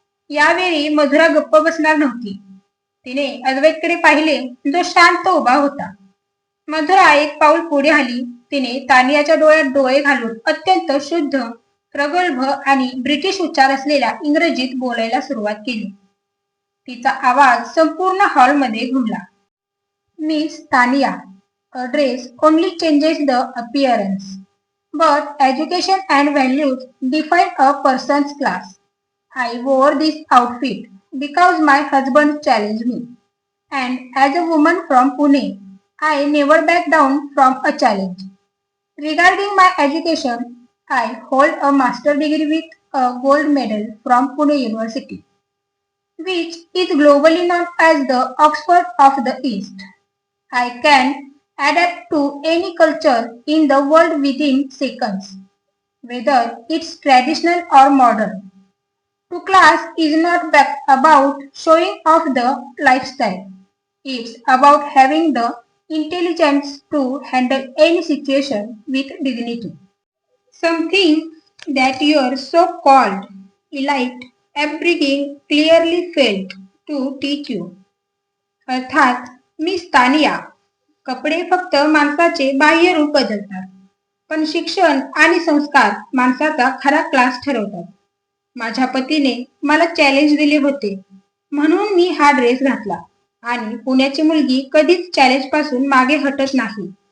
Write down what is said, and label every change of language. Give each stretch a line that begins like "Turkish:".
Marathi: यावेळी मधुरा गप्प बसणार नव्हती. तिने अद्वैतकडे पाहिले, जो शांत उभा होता. मधुरा एक पाऊल पुढे आली. तिने तानियाच्या डोळ्यात डोळे घालून अत्यंत शुद्ध, प्रगल्भ आणि ब्रिटिश उच्चार असलेल्या इंग्रजीत बोलायला सुरुवात केली. तिचा आवाज संपूर्ण हॉलमध्ये घुमला.
English: Miss Tania, a dress only changes the appearance, but education and values define a person's class. I wore this outfit because my husband challenged me, and as a woman from Pune, I never back down from a challenge. Regarding my education, I hold a master degree with a gold medal from Pune University, which is globally known as the Oxford of the East. I can adapt to any culture in the world within seconds, whether it's traditional or modern. To class is not about showing off the lifestyle. It's about having the intelligence to handle any situation with dignity. Something that your so-called elite upbringing clearly failed to teach you.
Marathi: अर्थात miss Tania, कपडे फक्त माणसाचे बाह्य रूप बदलतात, पण शिक्षण आणि संस्कार माणसाचा खरा क्लास ठरवतात. माझ्या पतीने मला चॅलेंज दिले होते, म्हणून मी हा ड्रेस घातला, आणि पुण्याची मुलगी कधीच चॅलेंज पासून मागे हटत नाही.